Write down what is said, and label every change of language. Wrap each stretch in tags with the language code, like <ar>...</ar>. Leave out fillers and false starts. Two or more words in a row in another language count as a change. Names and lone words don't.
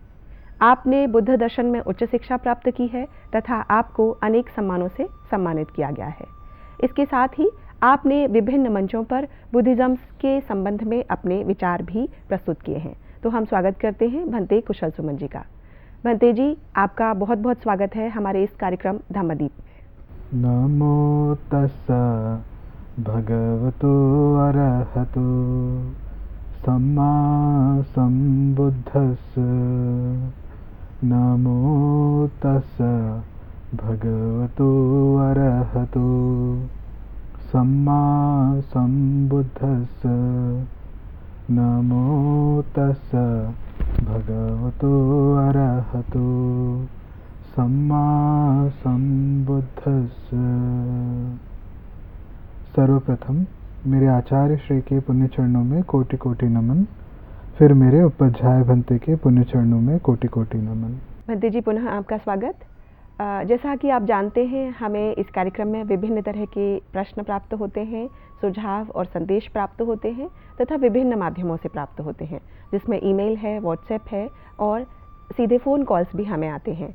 <hi>आपने बुद्ध दर्शन में उच्च शिक्षा प्राप्त की है तथा आपको अनेक सम्मानों से सम्मानित किया गया है। इसके साथ ही आपने विभिन्न मंचों पर बुद्धिज्म के संबंध में अपने विचार भी प्रस्तुत किए हैं। तो हम स्वागत करते हैं भंते कुशल सुमन जी का। भंते जी, आपका बहुत बहुत स्वागत है हमारे इस कार्यक्रम धम्मदीप में।</hi> <pi>नमो तस्सा भगवतो अरहतो सम्मा सम्बुद्धस्स। नमो तस्सा भगवतो अरहतो सम्मा सम्बुद्धस्स। नमो तस्सा भगवतो अरहतो सम्मा सम्बुद्धस्स।</pi> <hi>सर्वप्रथम मेरे आचार्य श्री के पुण्य चरणों में कोटि कोटि नमन, फिर मेरे उपाध्याय भंते के पुण्य चरणों में कोटि कोटि नमन। भंते जी, पुनः आपका स्वागत। जैसा कि आप जानते हैं, हमें इस कार्यक्रम में विभिन्न तरह के प्रश्न प्राप्त होते हैं, सुझाव और संदेश प्राप्त होते हैं तथा विभिन्न माध्यमों से प्राप्त होते हैं, जिसमें ईमेल है, व्हाट्सएप है और सीधे</hi> <en>phone calls</en> <hi>भी हमें आते हैं।</hi>